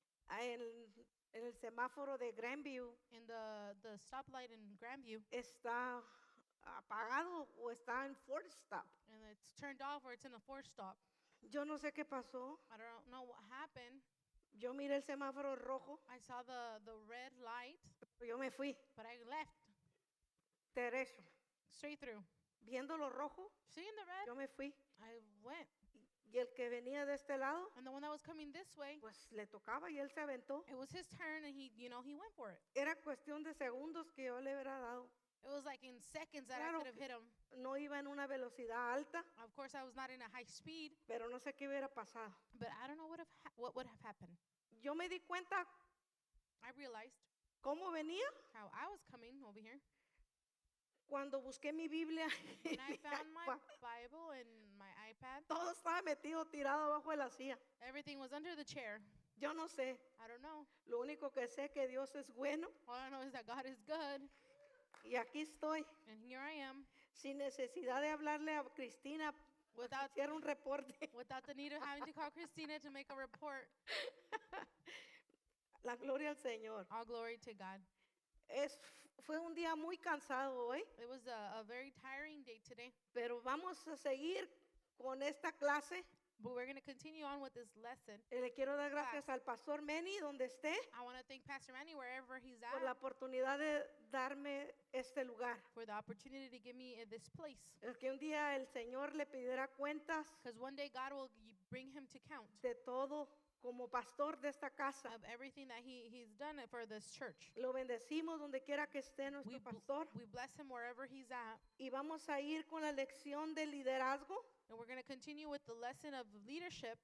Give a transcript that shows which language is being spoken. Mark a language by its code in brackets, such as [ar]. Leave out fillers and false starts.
[es] en el semáforo de Grandview [en] in the stoplight in Grandview, [es] está apagado o está en [en] fourth stop. and it's turned off or it's in a fourth stop. [es] Yo no sé qué pasó. [en] I don't know what happened. [es] Yo miré el semáforo rojo, [en] I saw the red light, [es] pero yo me fui [en] but I left [es] derecho. [en] straight through. [es] Viendo lo rojo, [en] Seeing the red, [es] yo me fui. [en] I went. [es] Y el que venía de este lado, [en] And the one that was coming this way, [es] pues le tocaba y él se aventó. [en] it was his turn, and he went for it. [es] Era cuestión de segundos que yo le hubiera dado. [en] It was like in seconds that I [es] Claro [en] could have [es] que [en] hit him. [es] no iba en una velocidad alta, [en] Of course, I was not in a high speed, [es] pero no sé qué hubiera pasado. [en] but I don't know what would have happened. [es] Yo me di cuenta [en] I realized [es] cómo venía [en] how I was coming over here. [es] cuando busqué mi Biblia. [en] When I found my Bible and my iPad, [es] Todo estaba metido, tirado abajo de la silla. [en] everything was under the chair. [es] Yo no sé. [en] I don't know. [es] Lo único que sé es que Dios es bueno [en] All I know is that God is good, [es] y aquí estoy, [en] and here I am, [es] sin necesidad de hablarle a Cristina para que [en] without [es] hiciera un reporte. [en] without the need of having to call Christina to make a report. [es] La gloria al Señor. [en] All glory to God. [es] Fue un día muy cansado hoy, [en] It was a very tiring day today, [es] pero vamos a seguir con esta clase. [en] but we're going to continue on with this lesson. [es] Le quiero dar gracias al pastor Meni, donde esté, [en] I want to thank Pastor Manny wherever he's [es] por la [en] at [es] oportunidad de darme este lugar. [en] for the opportunity to give me this place. [es] Que un día el Señor le pidiera cuentas [en] Because one day God will bring him to count [es] de todo como pastor de esta casa. [en] of everything that he's done for this church. [es] Lo bendecimos donde quiera que esté nuestro pastor. [en] We bless him wherever he's at. [es] Y vamos a ir con la lección de liderazgo [en] And we're going to continue with the lesson of leadership